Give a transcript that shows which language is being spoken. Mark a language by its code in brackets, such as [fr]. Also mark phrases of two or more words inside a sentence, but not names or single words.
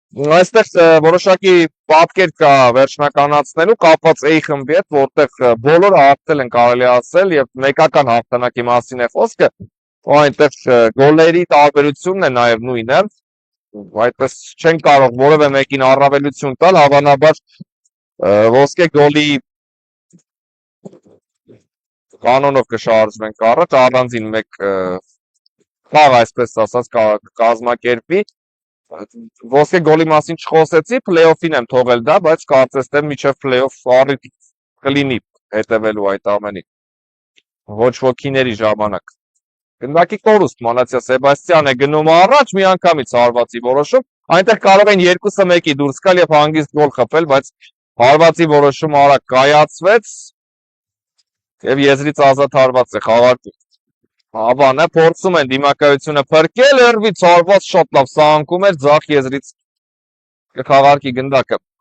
[hy] Այստեղ որոշակի պատկեր կա վերջնականացնելու կապված A խմբի հետ, որտեղ բոլորը հաղթել են կարելի ասել եւ մեկական հաղթանակի մասին է խոսքը, ու այնտեղ գոլերի տարբերությունն է նաեւ նույնը, այդպես չեն կարող որևէ մեկին առավելություն տալ, հավանաբար ոսկե գոլի կանոնով կշարժվենք առաջ, առանձին մեկ խաղ այսպես ասած կազմակերպի ոսկե գոլի մասին չխոսեցի, play-off-ին եմ թողել դա, բայց կարծես թե մինչև play-off առիթ կլինի հետևելու այդ ամենին։ Ոչ ոքիների ժամանակ։ Գնդակի կորուստ Մանացիա Սեբաստիան է գնում առաջ, միանգամից հարվածի որոշում։ Այնտեղ կարող են 2-1-ի դուրս գալ եւ հանգիստ գոլ խփել, բայց հարվածի որոշումը արագ կայացվեց եւ եզրից ազատ հարված է խաղարկում։ Հավանը փորձում են դիմակայությունը փրկել, հերվից հարված շատ լավ սահանքում էր ձախ եզրից կխաղարկի գնդակը։